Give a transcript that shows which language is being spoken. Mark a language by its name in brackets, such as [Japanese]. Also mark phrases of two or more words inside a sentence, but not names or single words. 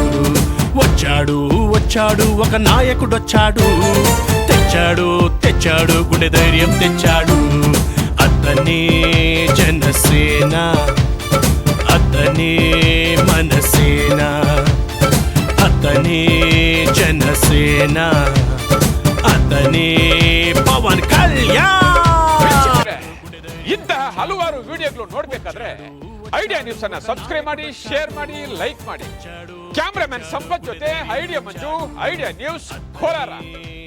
[Telugu] వచ్చాడు వచ్చాడు ఒక నాయకుడొచ్చాడు, తెచ్చాడు తెచ్చాడు గుండె ధైర్యం తెచ్చాడు. అతనే జనసేన, అతనే మనసేన, అతనే జనసేన, అతనే పవన్ ಕಲ್ಯಾಣ್. [Kannada] ಇಂಥ ಹಲವಾರು ವಿಡಿಯೋಗಳು ನೋಡ್ಬೇಕಾದ್ರೆ ಐಡಿಯಾ ನ್ಯೂಸ್ ಅನ್ನ ಸಬ್ಸ್ಕ್ರೈಬ್ ಮಾಡಿ, ಶೇರ್ ಮಾಡಿ, ಲೈಕ್ ಮಾಡಿ. ಕ್ಯಾಮ್ರಾಮನ್ ಸಂಪತ್ ಜೊತೆ ಐಡಿಯಾ ಮಂಜು, ಐಡಿಯಾ ನ್ಯೂಸ್ ಕೋಲಾರ.